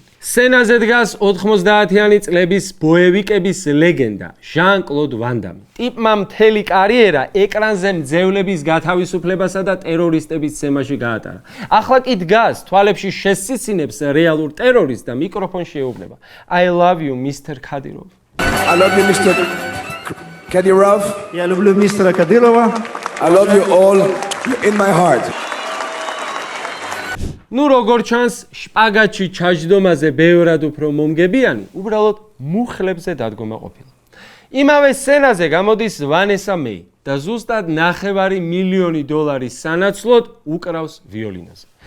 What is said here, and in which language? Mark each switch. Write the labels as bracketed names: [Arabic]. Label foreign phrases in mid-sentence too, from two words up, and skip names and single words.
[Georgian] სცენაზე დგას 90-იანი წლების ბოევიკების ლეგენდა ჟან-კლოდ ვან დამი. ტიპმა მთელი კარიერა ეკრანზე მძევლების გათავისუფლებასა და ტერორისტების ცემაში გაატარა. ახლა კი დგას თვალებში შესციცინებს რეალურ ტერორისტს და მიკროფონში ეუბნება. [English] I love you, Mr. Kadyrov. I love you, Mr. Kadyrov. [Russian] Я люблю мистера Кадырова. [English] I love you all in my heart. [Georgian] ნუ როგორ ჩანს, შპაგატში ჩაჯდომაზე ბევრად უფრო მომგებიანი, უბრალოდ მუხლებზე დადგომა ყოფილა. იმავე სცენაზე გამოდის ვანესა მეი და ზუსტად $500,000 სანაცვლოდ უკრავს ვიოლინოზე.